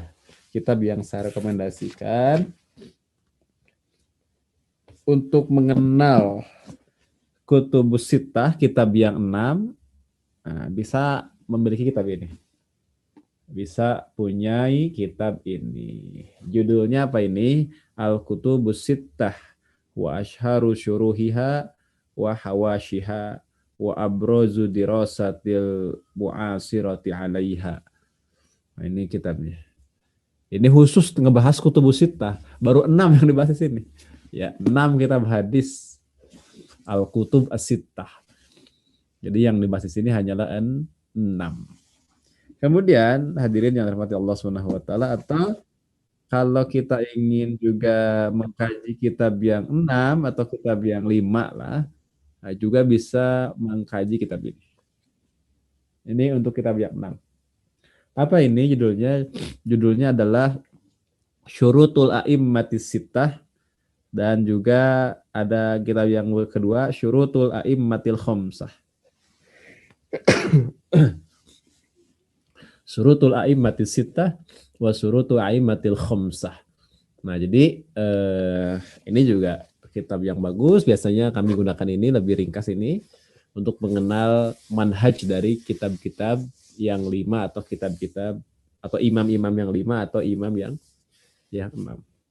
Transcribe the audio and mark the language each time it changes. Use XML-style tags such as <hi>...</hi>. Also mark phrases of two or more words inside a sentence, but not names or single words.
<id>Kitab yang saya rekomendasikan untuk mengenal Kutubus Sittah, kitab yang 6, bisa memiliki kitab ini. Bisa punyai kitab ini. Judulnya apa ini? Al-Kutubus Sittah wa asharu syuruhiha wa hawashiha wa abrozu dirasatil mu'asirati alaiha. Nah, ini kitabnya. Ini khusus ngebahas Kutubus Sittah. Baru 6 yang dibahas di sini. Ya, 6 kitab hadis Al-Kutub As-Sittah. Jadi yang dibahas di sini hanyalah 6. Kemudian hadirin yang dirahmati Allah</id> <ar>سبحانه وتعالى,</ar> <id>atau kalau kita ingin juga mengkaji kitab yang 6 atau kitab yang 5 lah, juga bisa mengkaji kitab ini. Ini untuk kitab yang 6. Apa ini judulnya? Judulnya adalah Syurutul A'immatis Sittah, dan juga ada kitab yang kedua Syurutul A'immatil Khamsah. Syurutul A'immatis Sittah wa Syurutul A'immatil Khamsah. Nah, jadi ini juga kitab yang bagus. Biasanya kami gunakan ini, lebih ringkas ini, untuk mengenal manhaj dari kitab-kitab yang 5 atau kitab-kitab atau imam-imam yang 5 atau imam yang 6.</id>